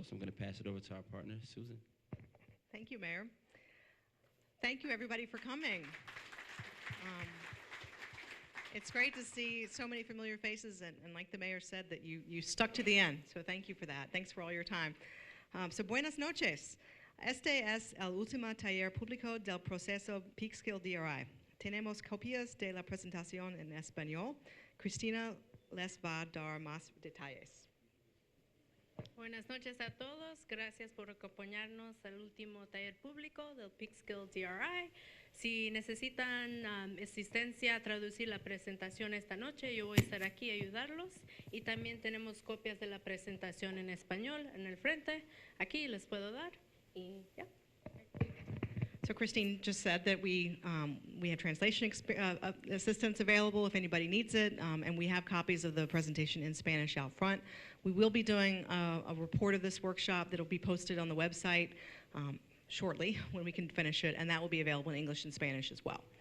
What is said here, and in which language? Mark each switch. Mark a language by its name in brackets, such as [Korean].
[English] So I'm going to pass it over to our partner, Susan. Thank you, Mayor. Thank you, everybody, for coming. It's great to see so many familiar faces, and like the mayor said, that you stuck to the end. So thank you for that. Thanks for all your time. [Spanish] So buenas noches. Este es el último taller público del proceso Peekskill DRI. Tenemos copias de la presentación en español. Cristina les va a dar más detalles. Buenas noches a todos. Gracias por acompañarnos al último taller público del Peekskill DRI. Si necesitan asistencia a traducir la presentación esta noche, yo voy a estar aquí a ayudarlos. Y también tenemos copias de la presentación en español en el frente. Aquí les puedo dar. Y ya. [English] So Christine just said that we have translation assistance available if anybody needs it, and we have copies of the presentation in Spanish out front. We will be doing a report of this workshop that will be posted on the website shortly when we can finish it, and that will be available in English and Spanish as well.